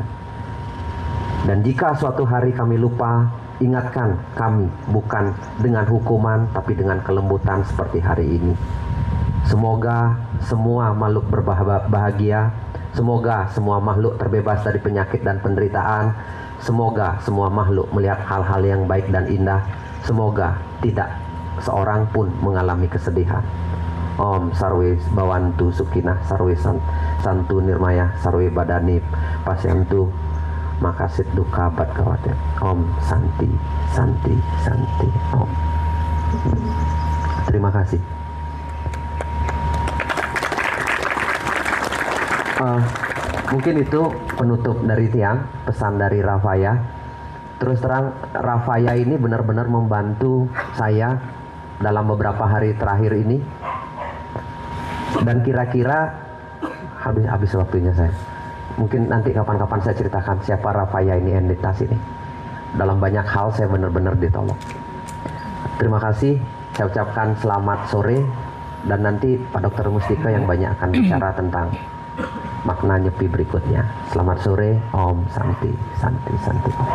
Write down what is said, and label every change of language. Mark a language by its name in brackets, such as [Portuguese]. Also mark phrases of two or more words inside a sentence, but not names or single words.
[Indonesian] Dan jika suatu hari kami lupa, ingatkan kami bukan dengan hukuman, tapi dengan kelembutan seperti hari ini. Semoga semua makhluk berbahagia. Semoga semua makhluk terbebas dari penyakit dan penderitaan. Semoga semua makhluk melihat hal-hal yang baik dan indah. Semoga tidak seorang pun mengalami kesedihan. [Sanskrit] Om Sarwe Bawantu Sukinah Sarwe Santu Nirmaya Sarwe Badanip Pasyantu Makasit Duka Bat Khawatir. Om Santi Santi Santi Om. [Indonesian] Terima kasih. Mungkin itu penutup dari Tiang, pesan dari Rafaya. Terus terang Rafaya ini benar-benar membantu saya dalam beberapa hari terakhir ini. Dan kira-kira habis waktunya saya. Mungkin nanti kapan-kapan saya ceritakan siapa Rafaya ini, entitas ini. Dalam banyak hal saya benar-benar ditolong. Terima kasih. Saya ucapkan selamat sore. Dan nanti Pak Dr. Mustika yang banyak akan bicara tentang makna nyepi berikutnya. Selamat sore. [Sanskrit] Om Santi Santi Santi.